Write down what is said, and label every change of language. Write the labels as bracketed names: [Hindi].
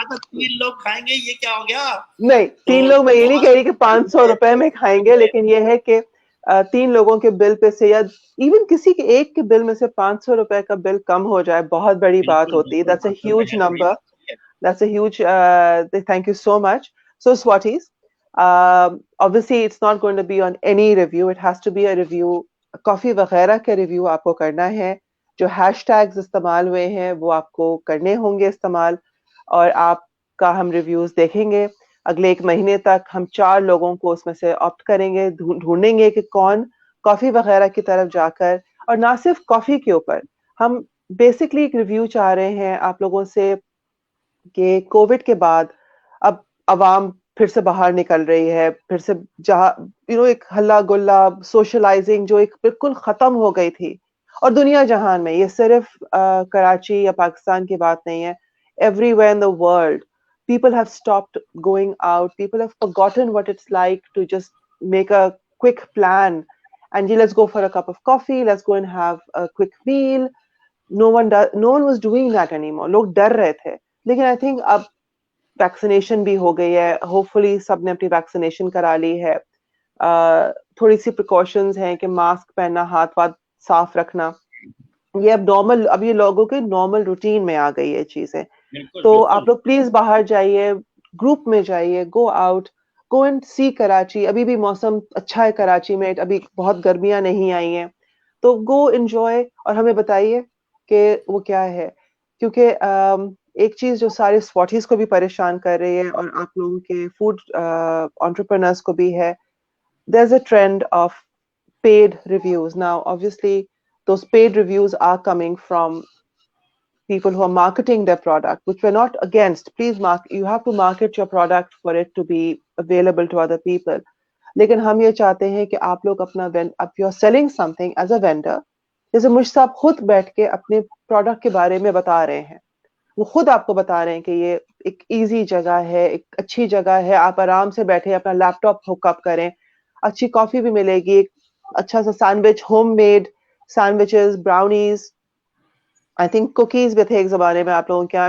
[Urdu] تین لوگ کھائیں گے, یہ کیا ہو گیا؟ نہیں 3 لوگ, میں یہ نہیں کہہ رہی کہ 500 روپے میں کھائیں گے, لیکن یہ ہے کہ 3 لوگوں کے بل پہ سے, یا ایون کسی کے ایک کے بل میں سے 500 روپے کا بل کم ہو جائے, بہت بڑی بات ہوتی ہے. [English] That's a huge number, that's a huge thank you so much. So Swatis, obviously it's not going to be on any review, it has to be a review, coffee [Urdu] وغیرہ کے ریویو آپ کو کرنا ہے. جو ہیش ٹیگز استعمال ہوئے ہیں وہ آپ کو کرنے ہوں گے استعمال, اور آپ کا ہم ریویوز دیکھیں گے. اگلے 1 مہینے تک ہم 4 لوگوں کو اس میں سے آپٹ کریں گے, ڈھونڈیں گے کہ کون کافی وغیرہ کی طرف جا کر, اور نہ صرف کافی کے اوپر, ہم بیسکلی ایک ریویو چاہ رہے ہیں آپ لوگوں سے کہ کووڈ کے بعد اب عوام پھر سے باہر نکل رہی ہے, پھر سے جہاں ایک ہلا گلا سوشلائزنگ جو ایک بالکل ختم ہو گئی تھی, اور دنیا جہان میں, یہ صرف کراچی یا پاکستان کی بات نہیں ہے, [English] Everywhere in the world people have stopped going out, people have forgotten what it's like to just make a quick plan and let's go for a cup of coffee, let's go and have a quick meal. No one was doing that anymore. [Urdu] لوگ ڈر رہے تھے, لیکن [English] I think [Urdu] اب vaccination بھی ہو گئی ہے, [English] hopefully [Urdu] سب نے اپنی ویکسینیشن کرا لی ہے. تھوڑی سی پریکاشنز ہیں کہ ماسک پہننا, ہاتھ واتھ صاف رکھنا, یہ اب نارمل, اب یہ لوگوں کے نارمل روٹین میں آ گئی ہے چیزیں. تو آپ لوگ پلیز باہر جائیے, گروپ میں جائیے, [English] Go out, go and see Karachi. [Urdu] ابھی بھی موسم اچھا ہے کراچی میں, ابھی بہت گرمیاں نہیں آئی ہیں, تو [English] go enjoy, [Urdu] اور ہمیں بتائیے کہ وہ کیا ہے. کیونکہ ایک چیز جو سارے سواٹیز کو بھی پریشان کر رہی ہے, اور آپ لوگوں کے فوڈ انٹرپرینرز کو بھی ہے, [English] there's a trend of paid reviews. Now obviously those paid reviews are coming from people who are marketing their product, which we're not against. Please you have to market your product for it to be available to other people. [Urdu] لیکن ہم یہ چاہتے ہیں کہ آپ لوگ اپنا [English] if you're selling something as a vendor, [Urdu] جیسے مجھ صاحب خود بیٹھ کے اپنے پروڈکٹ کے بارے میں بتا رہے ہیں, وہ خود آپ کو بتا رہے ہیں کہ یہ ایک ایزی جگہ ہے, ایک اچھی جگہ ہے, آپ آرام سے بیٹھے اپنا لیپ ٹاپ ہوک اپ کریں, اچھی کافی بھی ملے گی, ایک اچھا سا sandwich, home made sandwiches, brownies, I think cookies بھی تھے ایک زمانے میں آپ لوگوں کے.